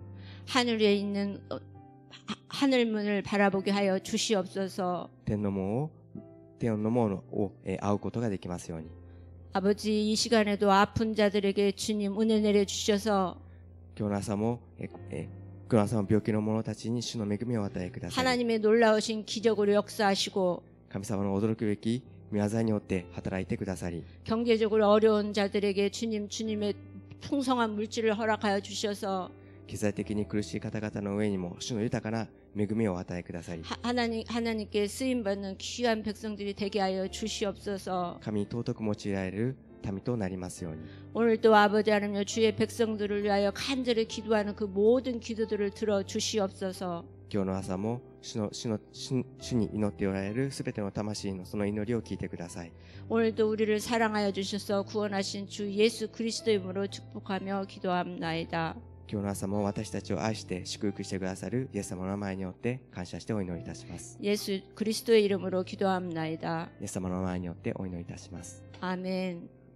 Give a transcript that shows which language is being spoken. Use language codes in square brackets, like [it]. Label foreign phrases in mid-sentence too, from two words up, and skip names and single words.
[ko] 하늘에 있는 하늘문을 바라보게 하여 주시옵소서. [ja] 天の門を会うことができますように。 [ko] 아버지 이 시간에도 아픈 자들에게 주님 은혜 내려 주셔서 [ja] 今日の朝も病気の者たちに主の恵みをお与えください。 [ko] 하나님의 놀라우신 기적으로 역사하시고 [ja] 神様の驚くべき御業によって働いてくださり、 [ko] 경제적으로 어려운 자들에게 주님의 풍성한 물질을 허락하여 주셔서 [ja] 経済的に苦しい方々の上にも主の豊かな恵みをお与えくださり、 [ko] 하나님께 쓰임받는 귀한 백성들이 되게 하여 주시옵소서. [ja] 神に尊く用いられる民となりますように。 [ko] 오늘도 아버지 하나님 주의 백성들을 위하여 간절히 기도하는 그 모든 기도들을 들어 주시옵소서. [ja] 今日の朝も主に祈っておられるすべての魂のその祈りを聞いてください。 [ko] 오늘도 우리를 사랑하여 주셔서 구원하신 주 예수 그리스도의 이름으로 축복하며 기도합나이다. [ja] 今日の朝も私たちを愛して祝福してくださるイエス様の名前によって感謝してお祈りいたします。 [ko] 예수 그리스도의 이름으로 기도합나이다. [ja] イエス様の名前によってお祈りいたします。 [ko] 아멘.